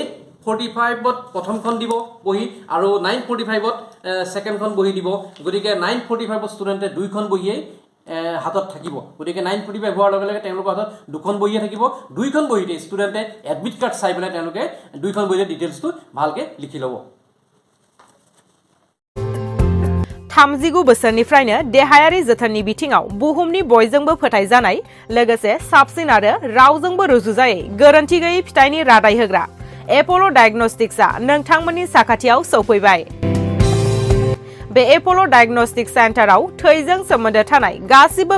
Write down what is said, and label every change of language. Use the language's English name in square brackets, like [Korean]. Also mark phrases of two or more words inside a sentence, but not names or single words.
[Assamese] 845 ত প্ৰথমখন দিব বহি আৰু 945 ত সেকেন্ডখন বহি দিব গতিকে 945 ষ্টুডেন্টে দুইখন বহিয়ে হাতত থাকিব গতিকে 945 হোৱাৰ লগে লগে তেওঁলোকৰ হাতত দুখন বহিয়ে থাকিব দুইখন বহিতে ষ্টুডেন্টে [English] admit card [Assamese] চাই পেলাই তেওঁলোকে দুইখন বহিতে ডিটেইলছটো ভালকে লিখি ল'ব [Bodo] थामजिगु बोसोरनिफ्रायनो देहायारि जोथोननि बिथिङाव बुहुमनि बयजोंबो फोथायजानाय लोगोसे साबसिन आरो रावजोंबो रुजुजायै गोरोन्थि गैयै फिथाइनि रादाय होग्रा एपोलो डायग्नोस्टिक्सआ नोंथांमोननि साखाथियाव सौफैबाय बे एपोलो डायग्नोस्टिक सेन्टाराव थैजों सोमोन्दो थानाय गासिबो